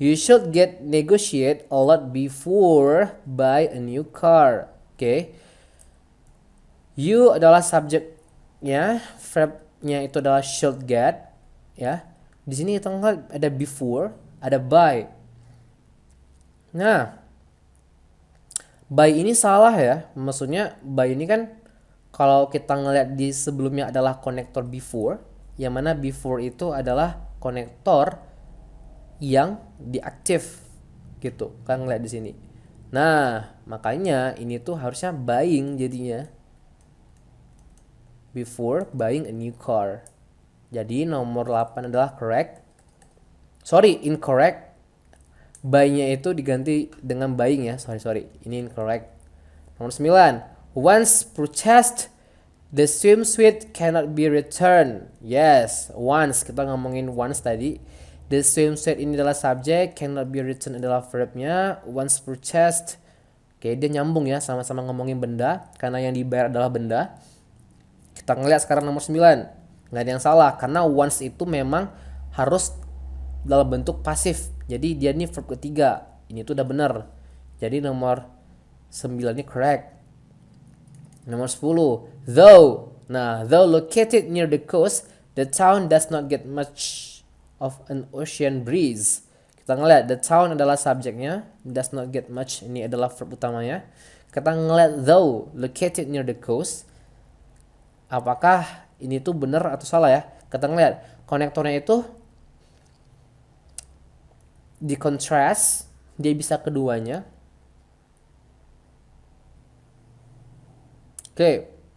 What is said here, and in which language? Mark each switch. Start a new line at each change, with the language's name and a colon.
English: You should get negotiate a lot before buy a new car. Oke.
Indonesian: You adalah subjeknya, verbnya itu adalah should get, ya. Di sini kita lihat ada before, ada buy. Nah, buy ini salah ya. Maksudnya buy ini kan kalau kita ngeliat di sebelumnya adalah konektor before, yang mana before itu adalah konektor yang diaktif gitu kan, ngeliat di sini. Nah, makanya ini tuh harusnya buying jadinya.
English: Before buying a new car.
Indonesian: Jadi nomor 8 adalah correct. Sorry, incorrect. Buy-nya itu diganti dengan buying ya. Sorry. Ini incorrect. Nomor 9.
English: Once purchased, The swimsuit cannot be returned.
Indonesian: Yes, once. Kita ngomongin once tadi. The swimsuit ini adalah subjek, cannot be returned adalah verbnya. Once purchased. Oke, dia nyambung ya, sama-sama ngomongin benda. Karena yang dibayar adalah benda. Kita ngeliat sekarang nomor 9. Nggak ada yang salah. Karena once itu memang harus dalam bentuk pasif. Jadi dia ini verb ketiga. Ini tuh udah benar. Jadi nomor 9 ini correct. Nomor 10, though.
English: Nah, though located near the coast, the town does not get much of an ocean breeze.
Indonesian: Kita ngeliat, the town adalah subjeknya,
English: does not get much,
Indonesian: ini adalah verb utamanya. Kita ngeliat though,
English: located near the coast.
Indonesian: Apakah ini tuh benar atau salah ya? Kita ngeliat, konektornya itu di contrast, dia bisa keduanya. Oke.